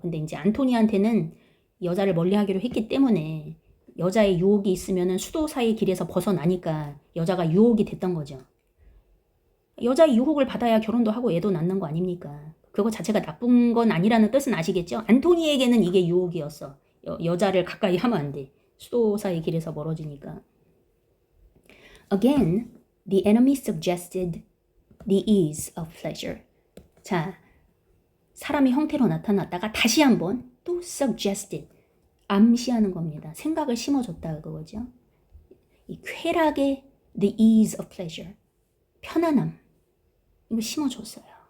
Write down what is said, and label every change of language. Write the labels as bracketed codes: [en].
[ko] 근데 이제 안토니한테는 여자를 멀리하기로 했기 때문에 여자의 유혹이 있으면은 수도사의 길에서 벗어나니까 여자가 유혹이 됐던 거죠. 여자의 유혹을 받아야 결혼도 하고 애도 낳는 거 아닙니까? 그거 자체가 나쁜 건 아니라는 뜻은 아시겠죠? 안토니에게는 이게 유혹이었어. 여자를 가까이 하면 안 돼. 수도사의 길에서 멀어지니까. [en] Again, the enemy suggested the ease of pleasure. [ko] 자, 사람의 형태로 나타났다가 다시 한번 또 suggested, 암시하는 겁니다. 생각을 심어줬다 그거죠. 이 쾌락의 [en] the ease of pleasure, [ko] 편안함, 이거 심어줬어요.